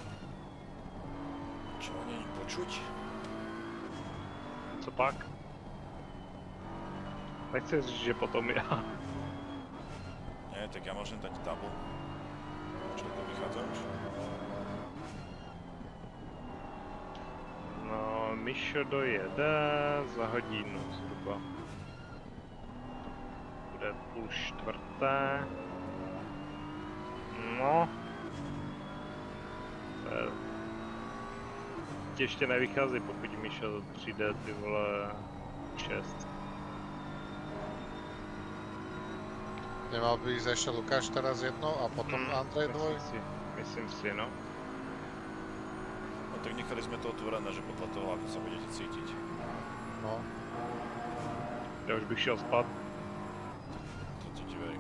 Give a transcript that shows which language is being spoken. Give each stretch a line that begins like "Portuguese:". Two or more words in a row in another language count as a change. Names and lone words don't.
Slovak: Čo není počuť?
Czech: Co pak? Nechci říct, že potom ja.
Slovak: Nie, tak ja môžem dať tabu. Čo to vychádza už? No,
Czech: Mišo dojede za hodinu zhruba. 4. No. Ještě nevychází, pokud mi šel přijde ty vole 6.
Slovak: Nemal by ísť ešte Lukáš teraz jedno a potom Andrej dvoj? Myslím si, no. No tak nechali sme to otvorené, že podľa toho, ako sa budete cítiť. No.
Czech: Já už bych šel spát.
Slovak: To ti verím.